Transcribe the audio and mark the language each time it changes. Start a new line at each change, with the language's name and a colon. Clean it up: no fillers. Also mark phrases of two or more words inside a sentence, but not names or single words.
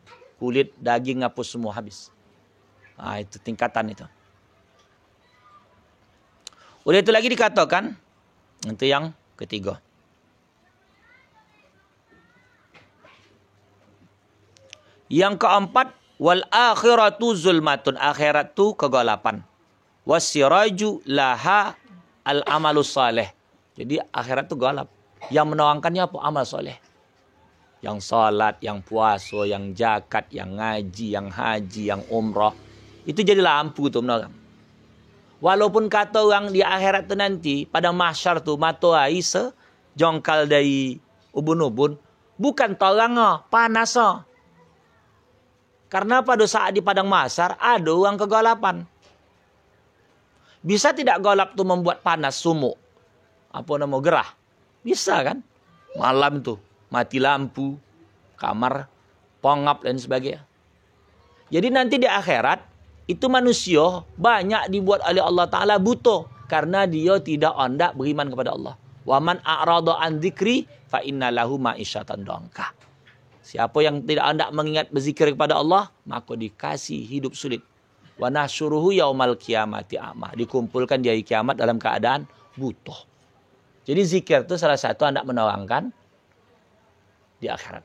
Indonesian: Kulit, daging, apa semua habis. Itu tingkatan itu. Udah itu lagi dikatakan, itu yang ketiga. Yang keempat,
Arabic: والآخرة ظلمة.
Indonesian: Akhirat tu kegelapan.
Arabic: وسراجها العمل الصالح.
Indonesian: Jadi akhirat tu gelap. Yang menawankannya apa? Amal soleh. Yang salat, yang puasa, yang zakat, yang ngaji, yang haji, yang umrah. Itu jadi lampu tu menerang. Walaupun kata orang di akhirat tu nanti, pada mahsyar tu, mata air sejongkal dari ubun-ubun. Bukan terang, panas. Karena pada saat di padang mahsyar, ada orang kegelapan. Bisa tidak gelap tu membuat panas, sumuk? Apa nama, gerah? Bisa kan? Malam tu, mati lampu, kamar, pongap dan sebagainya. Jadi nanti di akhirat, itu manusia banyak dibuat oleh Allah Ta'ala buta. Karena dia tidak hendak beriman kepada Allah.
Arabic: ومن أعرض عن ذكري فإن له معيشة ضنكا.
Indonesian: Siapa yang tidak hendak mengingat berzikir kepada Allah, maka dikasih hidup sulit.
Arabic: ونحشره يوم القيامة أعمى.
Indonesian: Dikumpulkan di hari kiamat dalam keadaan buta. Jadi zikir itu salah satu hendak menawarkan di akhirat.